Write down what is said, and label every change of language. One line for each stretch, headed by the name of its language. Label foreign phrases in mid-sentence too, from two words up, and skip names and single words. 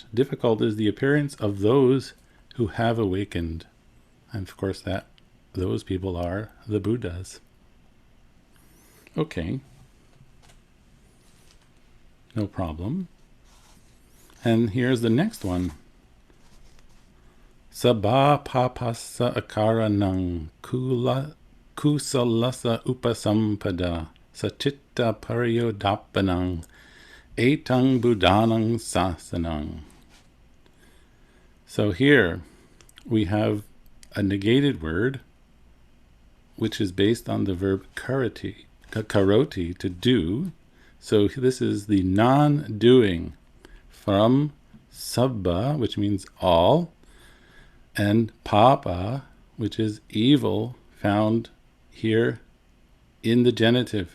English: Difficult is the appearance of those who have awakened. And of course those people are the Buddhas. Okay. No problem. And here's the next one.
Pali: Sabha papasa akaranang kusalasa upasampada sachitta pariyodappanang etang buddhanang sasanang.
English: So here we have a negated word which is based on the verb karoti, to do. So this is the non-doing from sabba, which means all, and papa, which is evil, found here in the genitive.